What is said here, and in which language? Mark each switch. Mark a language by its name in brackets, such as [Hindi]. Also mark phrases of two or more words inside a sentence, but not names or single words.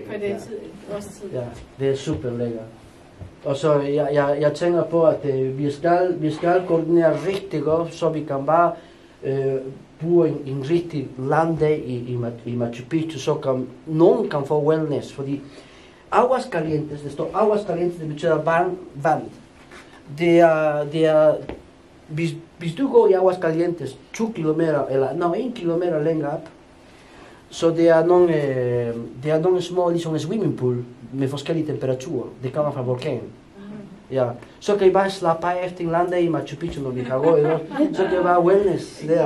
[Danish] for det er årstid. Ja, det er super lækkert. Og så jeg tænker på, at vi skal koordinere rigtig godt, så vi kan bare bruge en rigtig landdag i Machu Picchu, så nogen kan få wellness, fordi aguas calientes, det står aguas calientes, det betyder vand. Det er hvis du går i aguas calientes 2 kilometer, eller 1 kilometer længere op, så det er nogle små, ligesom en swimmingpool, med forskellige temperaturer. Det kommer fra vulkanen. Ja. Så kan I bare slappe af efter en landdag i Machu Picchu, når vi kan gå i det. Så kan I bare wellness der.